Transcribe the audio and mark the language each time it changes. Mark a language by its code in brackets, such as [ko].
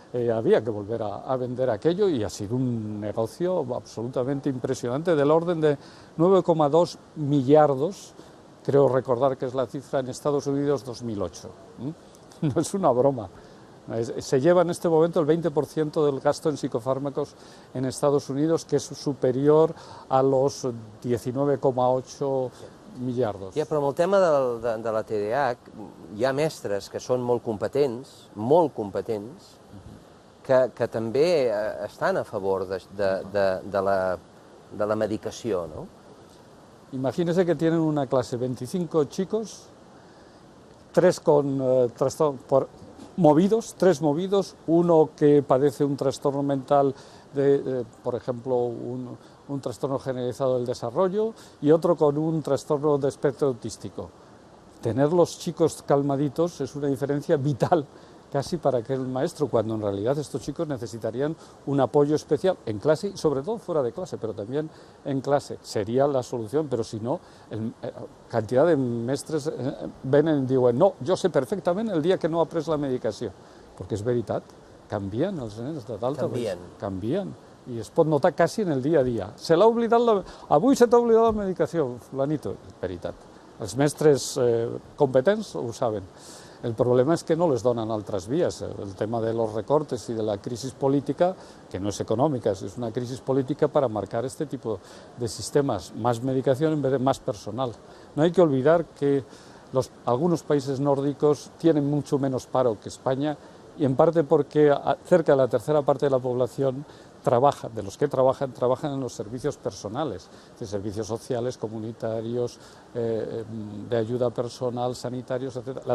[es] había que volver a vender aquello y ha sido un negocio absolutamente impresionante del orden de 9,2 millardos, creo recordar que es la cifra en Estados Unidos 2008. No es una broma. Se lleva en este momento el 20% del gasto en psicofármacos en Estados Unidos, que es superior a los 19,8 millardos. [ca] Ja, però amb el tema de la TDAH hi ha mestres que són molt competents, que també estan a favor de la medicació, ¿no? [es] Imagínese que tienen una clase 25 chicos, 3 con tres movidos, uno que padece un trastorno mental, por ejemplo, un trastorno generalizado del desarrollo, y otro con un trastorno de espectro autístico. Tener los chicos calmaditos es una diferencia vital casi para aquel maestro, cuando en realidad estos chicos necesitarían un apoyo especial en clase y sobre todo fuera de clase, pero también en clase. Sería la solución, pero si no, cantidad de [ca] mestres venen i diuen no, jo sé perfectament el dia que no he pres la medicació, perquè és veritat, canvien els nens de d'alta. Canvien. I es pot notar quasi en el dia a dia. Se l'ha oblidat, avui se t'ha oblidat la medicació, fulanito, és veritat. Els mestres competents ho saben. [es] El problema es que no les donan otras vías. El tema de los recortes y de la crisis política, que no es económica, es una crisis política para marcar este tipo de sistemas, más medicación en vez de más personal. No hay que olvidar que algunos países nórdicos tienen mucho menos paro que España, y en parte porque cerca de la tercera parte de la población de los que trabajan en los servicios personales, de servicios sociales, comunitarios, de ayuda personal, sanitarios, etc.